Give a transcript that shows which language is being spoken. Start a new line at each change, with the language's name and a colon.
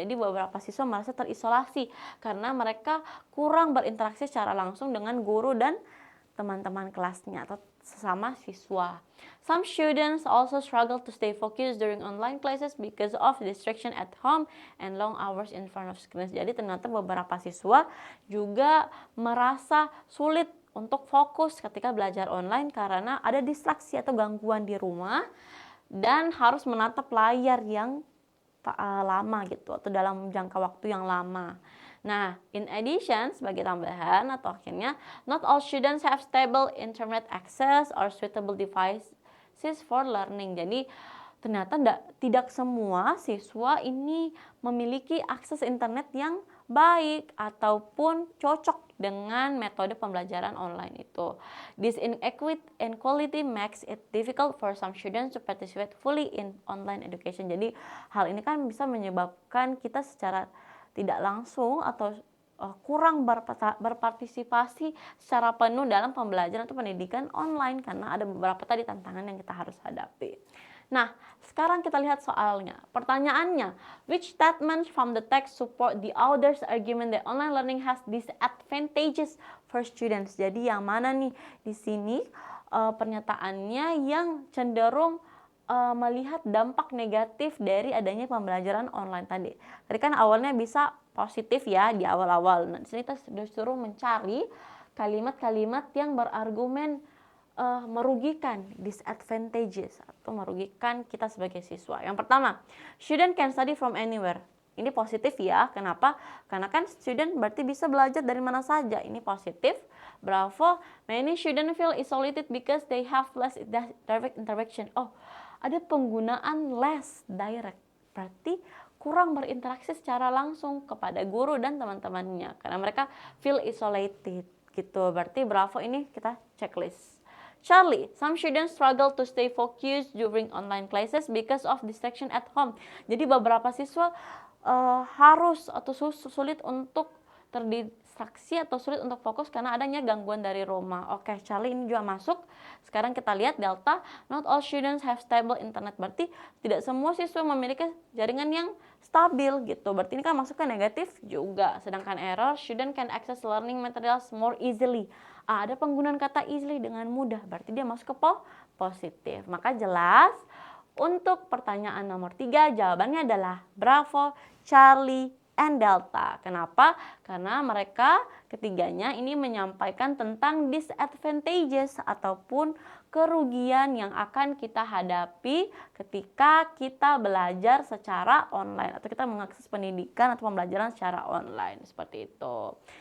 Indonesian: Jadi beberapa siswa merasa terisolasi karena mereka kurang berinteraksi secara langsung dengan guru dan teman-teman kelasnya atau sesama siswa.
English: Some students also struggle to stay focused during online classes because of distraction at home and long hours in front of screens.
Indonesian: Jadi ternyata beberapa siswa juga merasa sulit untuk fokus ketika belajar online karena ada distraksi atau gangguan di rumah dan harus menatap layar yang lama gitu atau dalam jangka waktu yang lama. Nah,
English: in addition,
Indonesian: sebagai tambahan atau akhirnya,
English: not all students have stable internet access or suitable devices for learning.
Indonesian: Jadi, ternyata tidak semua siswa ini memiliki akses internet yang baik ataupun cocok dengan metode pembelajaran online itu.
English: This inequality makes it difficult for some students to participate fully in online education.
Indonesian: Jadi, hal ini kan bisa menyebabkan kita secara tidak langsung atau kurang berpartisipasi secara penuh dalam pembelajaran atau pendidikan online karena ada beberapa tadi tantangan yang kita harus hadapi. Nah, sekarang kita lihat soalnya. Pertanyaannya,
English: which statements from the text support the author's argument that online learning has disadvantages for students?
Indonesian: Jadi yang mana nih di sini pernyataannya yang cenderung melihat dampak negatif dari adanya pembelajaran online tadi. Tadi kan awalnya bisa positif ya di awal-awal. Nah, di sini kita disuruh mencari kalimat-kalimat yang berargumen merugikan, disadvantages atau merugikan kita sebagai siswa. Yang pertama,
English: student can study from anywhere.
Indonesian: Ini positif ya. Kenapa? Karena kan student berarti bisa belajar dari mana saja. Ini positif. Bravo.
English: Many student feel isolated because they have less direct interaction.
Indonesian: Oh, ada penggunaan
English: less direct,
Indonesian: berarti kurang berinteraksi secara langsung kepada guru dan teman-temannya karena mereka
English: feel isolated
Indonesian: gitu. Berarti bravo, ini kita checklist.
English: Charlie, some students struggle to stay focused during online classes because of distraction at home.
Indonesian: Jadi beberapa siswa harus atau sulit untuk terdistraksi atau sulit untuk fokus karena adanya gangguan dari rumah. Oke, Charlie ini juga masuk. Sekarang kita lihat delta,
English: not all students have stable internet.
Indonesian: Berarti tidak semua siswa memiliki jaringan yang stabil gitu. Berarti ini kan masuk ke negatif juga. Sedangkan
English: error, student can access learning materials more easily.
Indonesian: Ada penggunaan kata easily dengan mudah. Berarti dia masuk ke positif. Maka jelas untuk pertanyaan nomor 3 jawabannya adalah bravo, Charlie, and delta. Kenapa? Karena mereka ketiganya ini menyampaikan tentang disadvantages ataupun kerugian yang akan kita hadapi ketika kita belajar secara online atau kita mengakses pendidikan atau pembelajaran secara online seperti itu.